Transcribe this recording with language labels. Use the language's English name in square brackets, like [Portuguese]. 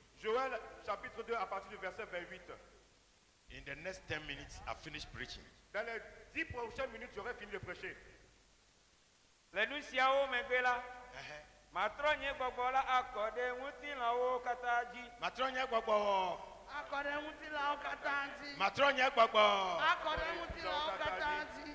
[French] Joël chapitre 2 à partir du verset 28. [English] In the next 10 minutes, I finish preaching. [French] Dans les 10 prochaines minutes, j'aurai fini de prêcher. [Ewe] Le nu siawo megbe la. Matrɔ nye gbɔgbɔ la akɔ ɖe ŋutilãwo katã dzi. Matrɔ nye gbɔgbɔ. Akɔ ɖe ŋutilãwo katã dzi. Matrɔ nye gbɔgbɔ. Akɔ ɖe ŋutilãwo katã dzi.